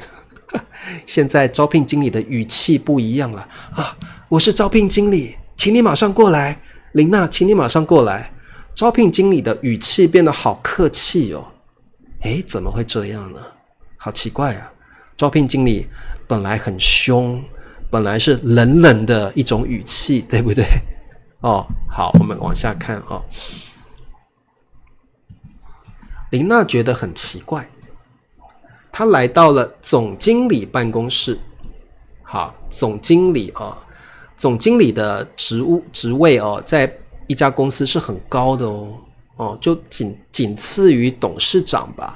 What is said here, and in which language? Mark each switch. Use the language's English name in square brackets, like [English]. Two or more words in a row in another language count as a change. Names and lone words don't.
[Chinese] 現在招聘經理的語氣不一樣了我是招聘經理，請你馬上過來。琳娜，請你馬上過來。招聘經理的語氣變得好客氣怎麼會這樣呢？好奇怪啊！招聘經理本來很凶，本來是冷冷的一種語氣，对不对？好，我們往下看琳娜覺得很奇怪，她來到了總經理辦公室。好，總经理的職位在一家公司是很高的就僅次於董事長吧。